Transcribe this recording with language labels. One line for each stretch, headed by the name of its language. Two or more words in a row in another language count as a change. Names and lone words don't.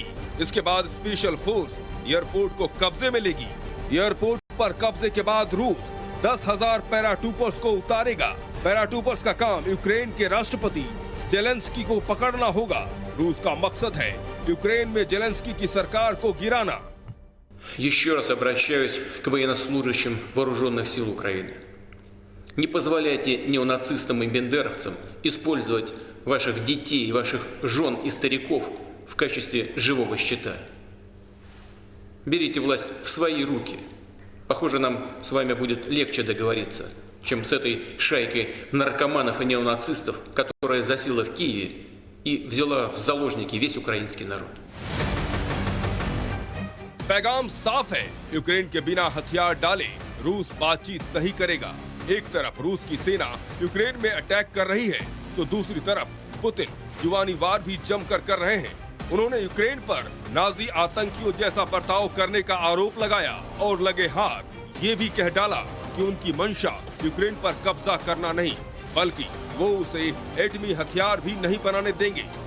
Hindi: इसके बाद
English: special force
Hindi: एयरपोर्ट को कब्जे में लेगी। एयरपोर्ट पर कब्जे के बाद रूस 10,000 पैराट्रूपर्स को उतारेगा। पैराट्रूपर्स का काम यूक्रेन के राष्ट्रपति जेलेंस्की को पकड़ना होगा। रूस का मकसद है यूक्रेन में जेलेंस्की की सरकार को गिराना।
Russian: Еще раз обращаюсь к военнослужащим вооруженных сил Украины. Не позволяйте неонацистам и бендеровцам использовать ваших детей, ваших жен и стариков в качестве живого щита. Берите власть в свои руки. Похоже, нам с вами будет легче договориться, чем с этой шайкой наркоманов и неонацистов, которая засела в Киеве и взяла в заложники весь украинский народ.
Hindi: पैगाम साफ है, यूक्रेन के बिना हथियार डाले रूस बातचीत नहीं करेगा। एक तरफ रूस की सेना यूक्रेन में अटैक कर रही है तो दूसरी तरफ पुतिन जुबानी वार भी जमकर कर रहे हैं। उन्होंने यूक्रेन पर नाजी आतंकियों जैसा बर्ताव करने का आरोप लगाया और लगे हाथ ये भी कह डाला कि उनकी मंशा यूक्रेन पर कब्जा करना नहीं, बल्कि वो उसे एटमी हथियार भी नहीं बनाने देंगे।